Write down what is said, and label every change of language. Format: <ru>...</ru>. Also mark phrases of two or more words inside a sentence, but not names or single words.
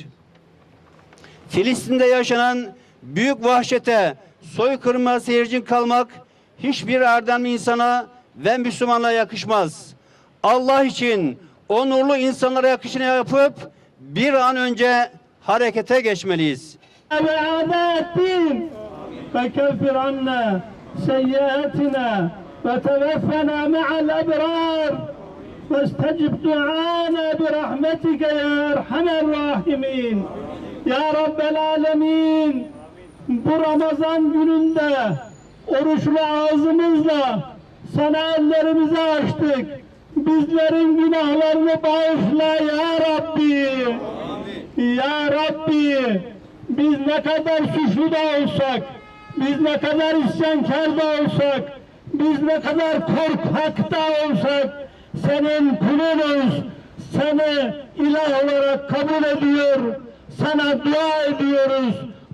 <tr>Filistin'de yaşanan büyük vahşete, soykırıma seyircin kalmak hiçbir erdemli insana ve Müslümanlığa yakışmaz. Allah için onurlu insanlara yakışını yapıp bir an önce harekete geçmeliyiz.</tr> <ar>فكفر عنا سيئاتنا وتوفنا مع الأبرار واستجب دعانا برحمتك يا أرحم الراحمين يا رب العالمين.</ar> <tr>Bu Ramazan gününde oruçlu ağzımızla sana ellerimizi açtık. Bizlerin günahlarını bağışla ya Rabbi. Ya Rabbi, biz ne kadar suçlu da olsak, biz ne kadar isyankar da olsak, biz ne kadar korkak da olsak, senin kulunuz, seni ilah olarak kabul ediyor, sana dua ediyoruz.</tr>